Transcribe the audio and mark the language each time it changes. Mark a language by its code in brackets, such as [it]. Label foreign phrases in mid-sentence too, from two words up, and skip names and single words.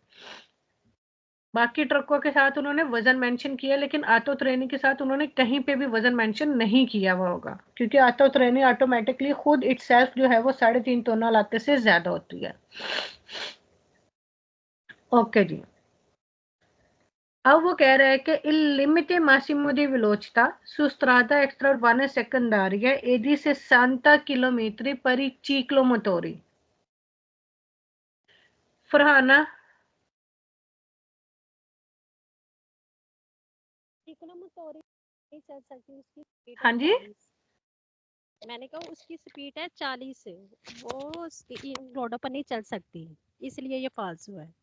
[hi] बाकी ट्रकों के साथ उन्होंने वजन मेंशन किया, लेकिन ऑटो ट्रेनी के साथ उन्होंने कहीं पे भी वजन मेंशन नहीं किया हुआ होगा, क्योंकि ऑटो ट्रेनी ऑटोमेटिकली खुद इटसेल्फ जो है वो 3.5 टन लाते से ज्यादा होती है। ओके जी, अब वो कह रहा है कि [it] il limite massimo di velocità su strada extraurbana secondaria è di 60 km per i ciclomotori। [hi] फरहाना, मोटोरी नहीं चल सकती, उसकी स्पीड हाँ है जी, 40। मैंने कहा उसकी स्पीड है 40, वो रोडों पर नहीं चल सकती, इसलिए ये फालतू है।